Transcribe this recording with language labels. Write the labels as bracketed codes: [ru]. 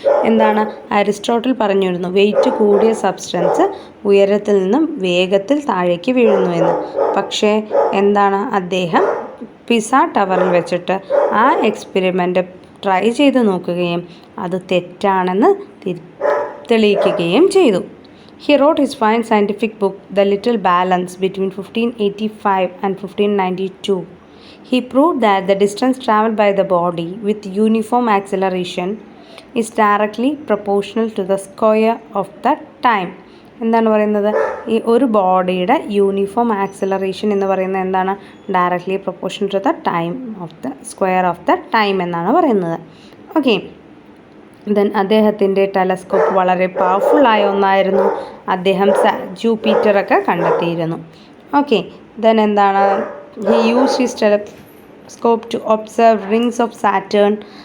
[ml] എന്താണ്, അരിസ്റ്റോട്ടിൽ പറഞ്ഞിരുന്നു വെയിറ്റ് കൂടിയ സബ്സ്റ്റൻസ് ഉയരത്തിൽ നിന്നും വേഗത്തിൽ താഴേക്ക് വീഴുന്നു എന്ന്. പക്ഷേ എന്താണ്, അദ്ദേഹം പിസ ടവറിൽ വെച്ചിട്ട് ആ എക്സ്പെരിമെൻ്റ് ട്രൈ ചെയ്ത് നോക്കുകയും അത് തെറ്റാണെന്ന് തെളിയിക്കുകയും ചെയ്തു. [en] He wrote his fine scientific book, The Little Balance, between 1585 and 1592. He proved that the distance traveled by the body with uniform acceleration is directly proportional to the square of the time. [ml] എന്താണ് പറയുന്നത്, ഈ ഒരു ബോഡിയുടെ uniform acceleration എന്ന് പറയുന്നത് എന്താണ്, [en] directly proportion to the time [ml] of the square of the time എന്നാണ് പറയുന്നത്. ഓക്കെ, ദെൻ അദ്ദേഹത്തിൻ്റെ ടെലസ്കോപ്പ് വളരെ പവർഫുള്ളായ ഒന്നായിരുന്നു. അദ്ദേഹം ജൂപ്പിറ്ററൊക്കെ കണ്ടെത്തിയിരുന്നു. [en] Okay, then എന്താണ്, he use his telescope to observe rings of Saturn.